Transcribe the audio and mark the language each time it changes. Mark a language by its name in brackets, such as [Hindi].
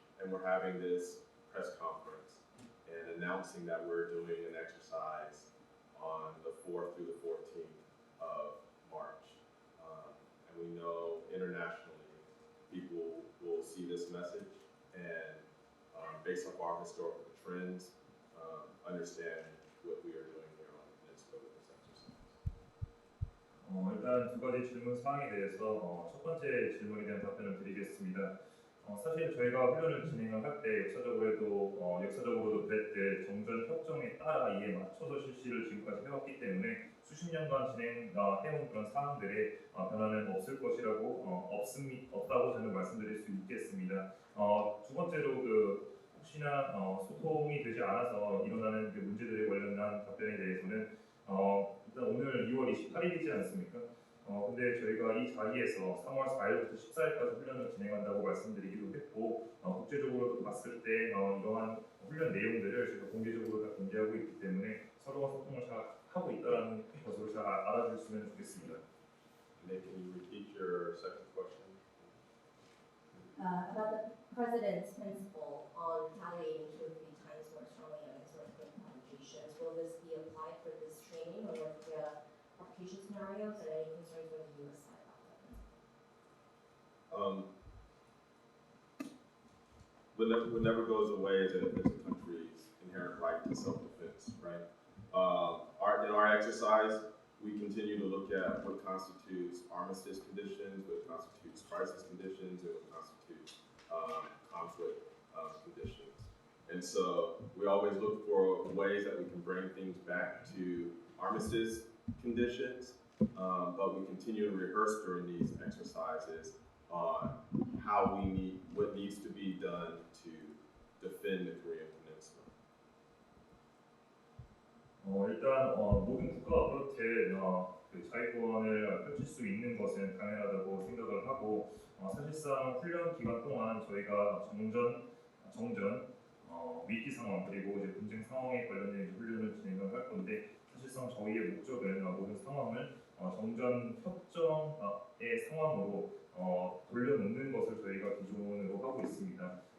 [English] And we're having this press conference and announcing that we're doing an exercise on the 4th through the 14th of March. And we know internationally people will see this message and based off our historical trends, understand what we are doing here on the peninsula with this exercise. [Korean] 일단 두 가지 질문 사항에 대해서 첫 번째 질문에 대한 답변을 드리겠습니다. 사실 저희가 훈련을 진행을 할 때 역사적으로도 그랬듯 정전 협정에 따라 이에 맞춰서 실시를 지금까지 해왔기 때문에 수십 년간 진행해온 그런 사항들의 변화는 없을 것이라고 없다고 저는 말씀드릴 수 있겠습니다. 두 번째로 혹시나 소통이 되지 않아서 일어나는 문제들에 관련한 답변에 대해서는 일단 오늘 2월 28일이지 않습니까? 근데 저희가 이 자리에서 3월 4일부터 14일까지 훈련을 진행한다고 말씀드리기도 했고 국제적으로도 봤을 때 이러한 훈련 내용들을 저희가 공개적으로 다 공개하고 있기 때문에 서로가 소통을 잘 하고 있다는 것으로 잘 알아주셨으면 좋겠습니다. [English] Nick, can you repeat your second question? About the President's principle on retaliating 2 or 3 times more strongly against earthquake provocations. Will this be applied for this training or with the provocation scenarios, and any concerns from the U.S. side about that principle? What never goes away is a country's inherent right to self-defense, right? Our in our exercise, we continue to look at what constitutes armistice conditions, what constitutes crisis conditions, and what constitutes conflict conditions. And so we always look for ways that we can bring things back to armistice conditions, but we continue to rehearse during these exercises on what needs to be done to defend the Korean Peninsula. [Korean] 일단 모든 국가가 그렇게 그 자위권을 펼칠 수 있는 것은 당연하다고 생각을 하고 사실상 훈련 기간 동안 저희가 정전, 위기 상황 그리고 이제 분쟁 상황에 관련된 훈련을 진행을 할 건데 사실상 저희의 목적은 모든 상황을 정전 협정의 상황으로 돌려놓는 것을 저희가 기존으로 하고 있습니다.